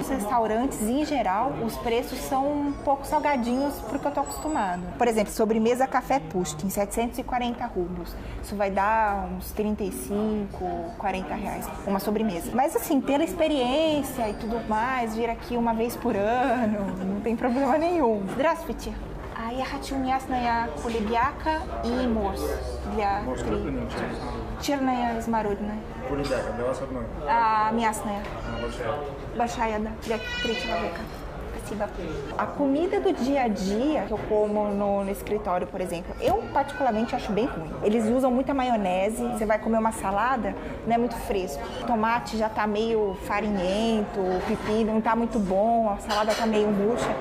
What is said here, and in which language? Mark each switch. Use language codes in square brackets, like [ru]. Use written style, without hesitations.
[pt] Os restaurantes em geral, os preços são um pouco salgadinhos porque eu tô acostumado. Por exemplo, sobremesa Café Pushkin, 740 rublos. Isso vai dar uns 35, 40 reais, uma sobremesa. Mas assim, pela experiência e tudo mais, vir aqui uma vez por ano, não tem problema nenhum. [ru] Здравствуйте. Я хочу мясная кулебяка и морс для 3. Черная смородина. Кулебяка, для вас одной? Мясная. Большая, да, для 3 человека. [pt] A comida do dia a dia que eu como no escritório, por exemplo, eu particularmente acho bem ruim. Eles usam muita maionese, você vai comer uma salada, não é muito fresco. O tomate já tá meio farinhento, o pepino não tá muito bom, a salada tá meio murcha.